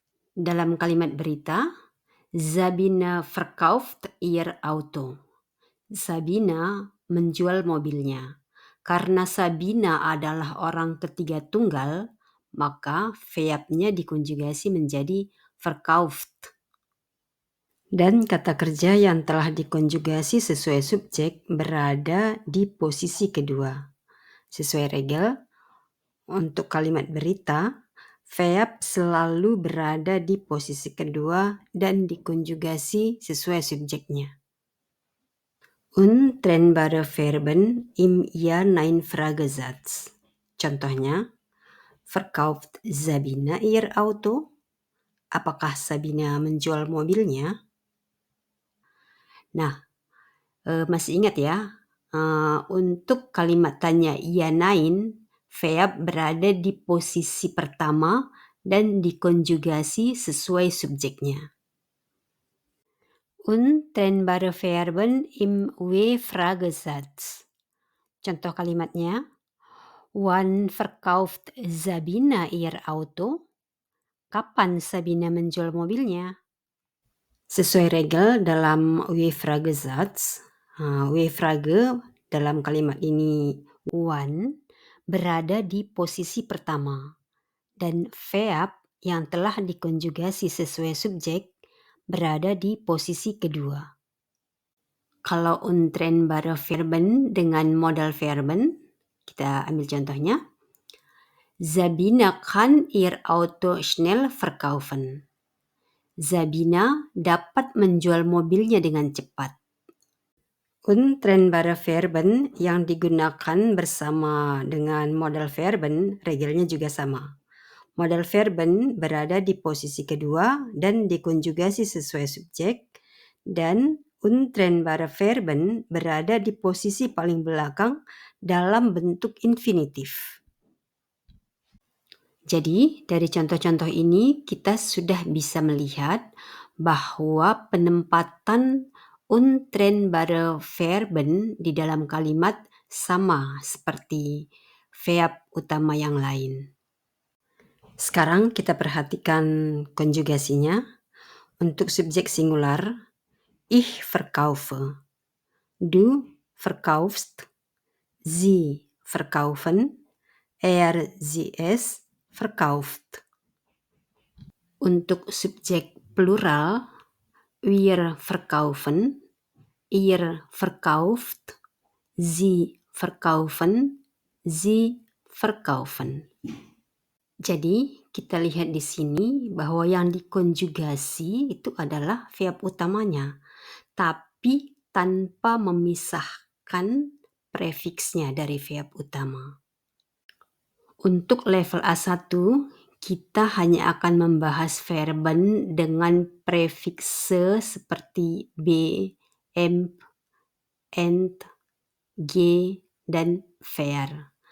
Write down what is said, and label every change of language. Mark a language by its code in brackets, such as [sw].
[id] Dalam kalimat berita, [de] Sabine verkauft ihr Auto. [id] Sabina menjual mobilnya. Karena Sabina adalah orang ketiga tunggal, maka verbnya dikonjugasi menjadi verkauft. Dan kata kerja yang telah dikonjugasi sesuai subjek berada di posisi kedua. Sesuai regel, untuk kalimat berita, verb selalu berada di posisi kedua dan dikonjugasi sesuai subjeknya. [de] Untrennbare Verben im Ja-Nein-Fragesatz. [id] Contohnya, [de] verkauft Sabina ihr Auto? [id] Apakah Sabina menjual mobilnya? Nah, masih ingat ya, untuk kalimat tanya ja nein, verb berada di posisi pertama dan dikonjugasi sesuai subjeknya. [de] Untrennbare Verben im W-Fragesatz. [id] Contoh kalimatnya, [de] wann verkauft Sabina ihr Auto? [id] Kapan Sabina menjual mobilnya? Sesuai regel dalam W-Fragesatz, W-Frage dalam kalimat ini wann berada di posisi pertama dan verb yang telah dikonjugasi sesuai subjek berada di posisi kedua. Kalau untrennbare Verben dengan modal verben, kita ambil contohnya. [de] Sabina kann ihr Auto schnell verkaufen. [id] Sabina dapat menjual mobilnya dengan cepat. Untrennbare Verben yang digunakan bersama dengan modal verben, regelnya juga sama. Modal verben berada di posisi kedua dan dikonjugasi sesuai subjek, dan untrennbare Verben berada di posisi paling belakang dalam bentuk infinitif. Jadi, dari contoh-contoh ini kita sudah bisa melihat bahwa penempatan untrennbare Verben di dalam kalimat sama seperti verb utama yang lain. Sekarang kita perhatikan konjugasinya. Untuk subjek singular, [de] ich verkaufe, du verkaufst, sie verkaufen, er, sie, es verkauft. [id] Untuk subjek plural, [de] wir verkaufen, ihr verkauft, sie verkaufen, sie verkaufen. [id] Jadi kita lihat di sini bahwa yang dikonjugasi itu adalah verb utamanya, tapi tanpa memisahkan prefiksnya dari verb utama. Untuk level A1, kita hanya akan membahas verben dengan prefikse seperti be, emp, ent, ge, dan ver.